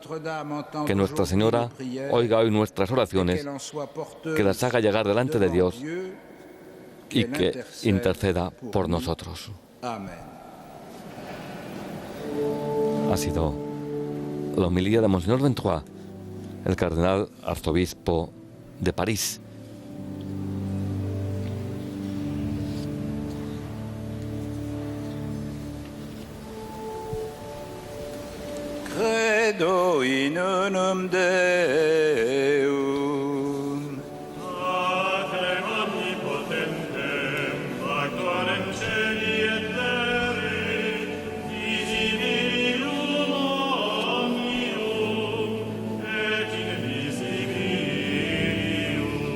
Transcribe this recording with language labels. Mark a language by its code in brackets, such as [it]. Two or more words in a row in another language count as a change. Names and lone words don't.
[es] Que Nuestra Señora oiga hoy nuestras oraciones, que las haga llegar delante de Dios y que interceda por nosotros. Ha sido la homilía de Monseñor Ventoux, el cardenal arzobispo de París. [la] Credo in unum Deum. Patrem omnipotentem, factor in celi et terre, visibilium omnium et invisibilium.